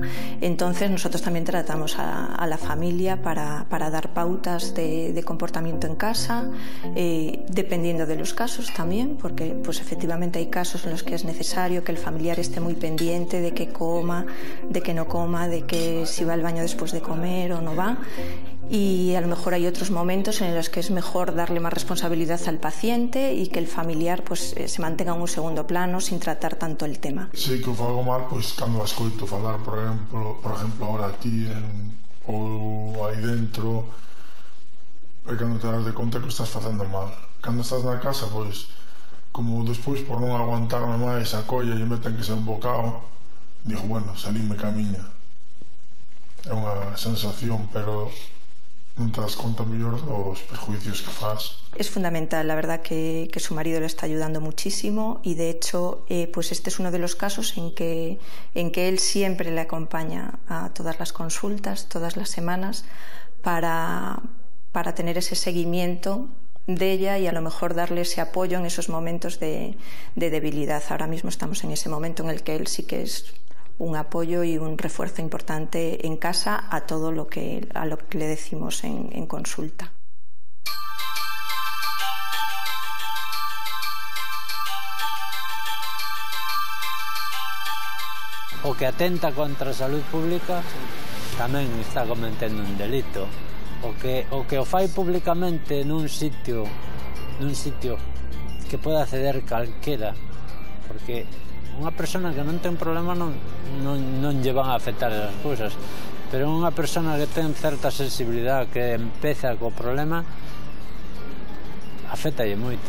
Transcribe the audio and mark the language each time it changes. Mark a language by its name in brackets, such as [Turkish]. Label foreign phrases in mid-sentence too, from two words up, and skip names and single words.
[Spanish] Entonces nosotros también tratamos a la familia para dar pautas de comportamiento en casa, dependiendo de los casos también, porque pues efectivamente hay casos en los que es necesario que el familiar esté muy pendiente de que coma, de que no coma, de que si va al baño después de comer o no va. Y a lo mejor hay otros momentos en los que es mejor darle más responsabilidad al paciente y que el familiar pues se mantenga en un segundo plano sin tratar tanto el tema. [Galician] Sí, que o fago mal, pois cando escoito falar, por exemplo, ahora aquí ou aí dentro, é cando te das de conta que estás facendo mal. Cando estás na casa, pois, como despois por non aguantarme máis a colla e me ten que ser un bocado, digo, bueno, salíme camiña. É unha sensación, pero non te das conta mellor dos perjuicios que faz. [Spanish] Es fundamental, la verdad que su marido le está ayudando muchísimo y de hecho pues este es uno de los casos en que él siempre le acompaña a todas las consultas, todas las semanas, para tener ese seguimiento de ella y a lo mejor darle ese apoyo en esos momentos de debilidad. Ahora mismo estamos en ese momento en el que él sí que es un apoyo y un refuerzo importante en casa a todo lo que le decimos en consulta. [Galician] O que atenta contra a salud pública tamén está cometendo un delito. O que o fai públicamente nun sitio que pode acceder calquera, porque unha persona que non ten problema non lle van a afectar as cousas, pero unha persona que ten certa sensibilidade, que empeza co problema, afectalle moito.